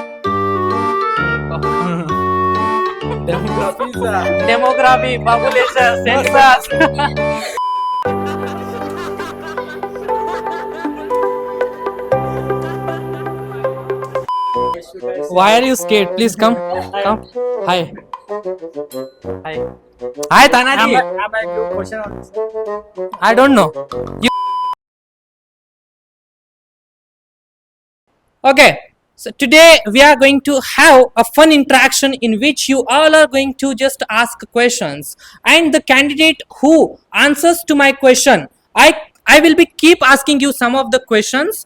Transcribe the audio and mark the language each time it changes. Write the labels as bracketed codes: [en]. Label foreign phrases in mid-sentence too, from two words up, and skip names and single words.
[en] Demography is Demography, population, census. Why are you scared? Please come. Come. Hi. Hi. Hi, Tanaji. am I give question on this? I don't know. You... Okay. So today we are going to have a fun interaction in which you all are going to just ask questions, and the candidate who answers to my question, I will be keep asking you some of the questions.